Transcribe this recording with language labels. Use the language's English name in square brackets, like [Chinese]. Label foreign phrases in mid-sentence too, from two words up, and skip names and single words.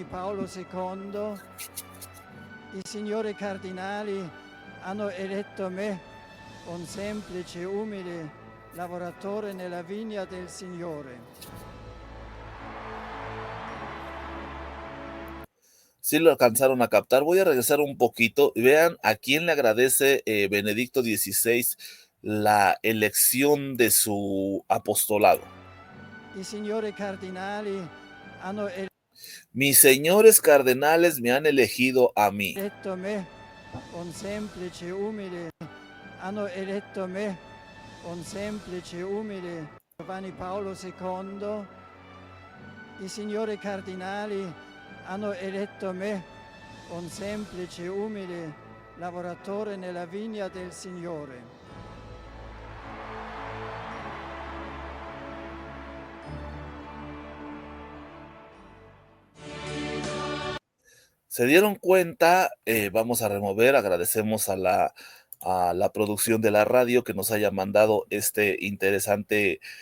[Italian] Paolo II, i signori cardinali hanno eletto me, un semplice, umile lavoratore nella vigna del Signore. [Spanish] Sí lo alcanzaron a captar. Voy a regresar un poquito y vean a quién le agradece Benedicto XVI la elección de su apostolado. [Italian] I signori cardinali hanno [Spanish] Mis señores cardenales me han elegido a mí. [Italian] eletto me, un semplice, umile, hanno eletto me, un semplice, umile Giovanni Paolo II. I signori cardinali hanno eletto me, un semplice, umile lavoratore nella vigna del Signore. [Spanish] Se dieron cuenta, vamos a remover, agradecemos a la producción de la radio que nos haya mandado este interesante